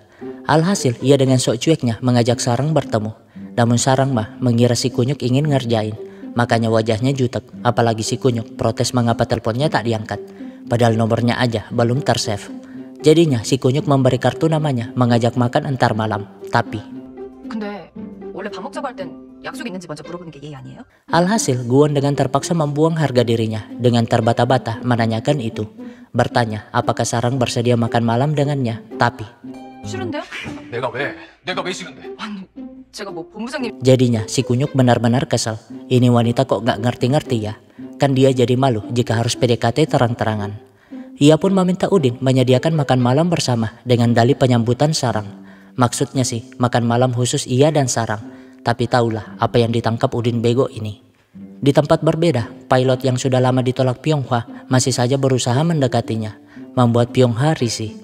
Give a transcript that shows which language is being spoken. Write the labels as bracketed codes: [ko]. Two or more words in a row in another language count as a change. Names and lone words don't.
[id] Alhasil ia dengan sok cueknya mengajak Sarang bertemu. Namun Sarang mah mengira si kunyuk ingin ngerjain. Makanya wajahnya jutek, apalagi si kunyuk protes mengapa teleponnya tak diangkat. Padahal nomornya aja belum tersave. Jadinya si kunyuk memberi kartu namanya mengajak makan entar malam. Tapi [ko] 근데 원래 밥 먹자고 할 땐 약속 있는지 먼저 물어보는 게 예의 아니에요? [id] alhasil Guwon dengan terpaksa membuang harga dirinya dengan terbata-bata menanyakan itu. Bertanya apakah Sarang bersedia makan malam dengannya. Tapi [ko] 싫은데요? 내가 왜 싫은데? 아니 제가 뭐 본부장님 [id] jadinya si kunyuk benar-benar kesal. Ini wanita kok gak ngerti-ngerti ya. Kan dia jadi malu jika harus PDKT terang-terangan. Ia pun meminta Udin menyediakan makan malam bersama dengan dalih penyambutan Sarang. Maksudnya sih makan malam khusus ia dan Sarang. Tapi tahulah apa yang ditangkap Udin bego ini. Di tempat berbeda, pilot yang sudah lama ditolak Pyonghwa masih saja berusaha mendekatinya, membuat Pyonghwa risih.